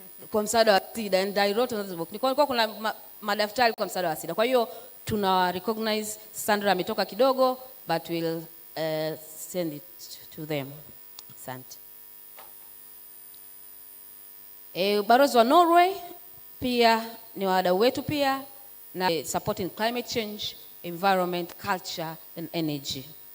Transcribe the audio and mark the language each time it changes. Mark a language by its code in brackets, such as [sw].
[sw] Kwa msaada wa SIDA, [en] and I wrote another book. [sw] Nilikuwa kuna madaftari kwa msaada wa SIDA. Kwa hiyo tuna recognize Sandra ametoka kidogo, [en] but we'll send it to them. [sw] Asante. Ubalozi wa Norway, pia ni wadau wetu pia na [en] supporting climate change, environment, culture and energy.